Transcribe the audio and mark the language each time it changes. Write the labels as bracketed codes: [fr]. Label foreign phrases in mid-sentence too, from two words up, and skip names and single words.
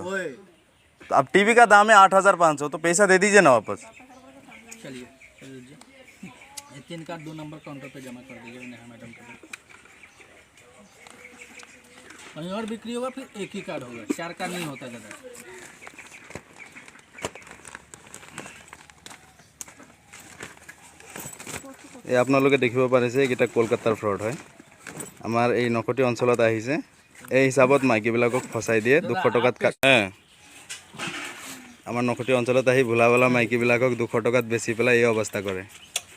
[hi] तो अब टीवी का दाम है 8,500, तो पैसा दे दीजिए ना वापस। चलिए ये 3 कार्ड 2 नंबर काउंटर पे जमा कर दीजिए नेहा मैडम को। कहीं और बिक्री होगा फिर एक ही कार्ड होगा, 4 कार्ड नहीं होता दादा। [as] এই আপোনালোকে দেখিব পাৰিছে এইকেইটা কলকাতাৰ ফ্ৰড হয়। আমাৰ এই নকটি অঞ্চলত আহিছে, এই হিচাপত মাইকীবিলাকক ফসাই দিয়ে 200 টকাত। আমাৰ নকটি অঞ্চলত আহি ভোলা মাইকীবিলাকক 200 টকাত বেচি পেলাই এই অৱস্থা কৰে।